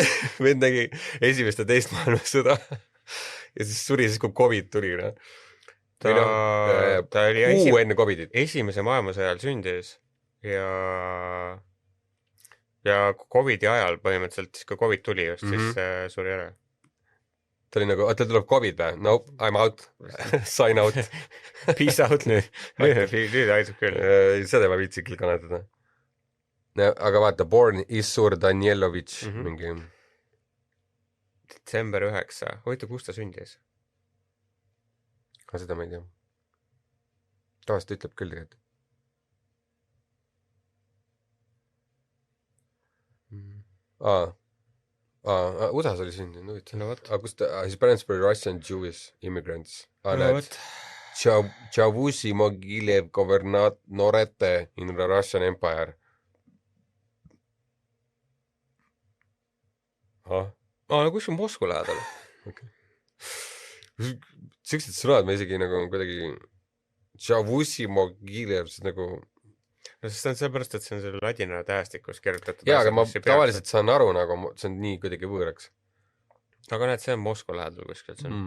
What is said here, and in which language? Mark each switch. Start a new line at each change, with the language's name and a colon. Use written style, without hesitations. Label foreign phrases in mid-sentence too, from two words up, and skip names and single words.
Estonian: vend nägi esimest ja teist maailmasõda ja siis suri siis , kui Covid tuli , noh . ta oli kuu enne Covidit . esimese maailmasõja ajal sündis ja Covidi ajal põhimõtteliselt , siis kui Covid tuli just , siis suri ära . ta oli nagu, tal tuleb Covid või?
English: Nope, I m out sign out Peace out
Estonian: nüüd. Nüüd aitab küll. Seda ei ma viitsi küll kannatada. Aga vaata, Born Issur Danielovitš mingi. Detsember 9. Huvitav, kus ta sündis? Seda ma ei tea. Tavaliselt ütleb küll tegelikult. USA-s oli sündinud, huvitav. No vot. Aga kus ta,
English: his parents were Russian Jewish immigrants.
Estonian: No vot.
English: Chavusi Mogilev Governorate in the Russian Empire.
Estonian: No kus on Moskva lähedal? Okay. Siuksed sõnad ma isegi nagu kuidagi Chavusi Mogilev, see nagu no sest on sellepärast, et see on selle ladina tähestikus kirjutatud. Jaa, aga ma tavaliselt saan aru, nagu see on nii kuidagi võõraks. Aga näed, see on Moskva lähedal kuskilt.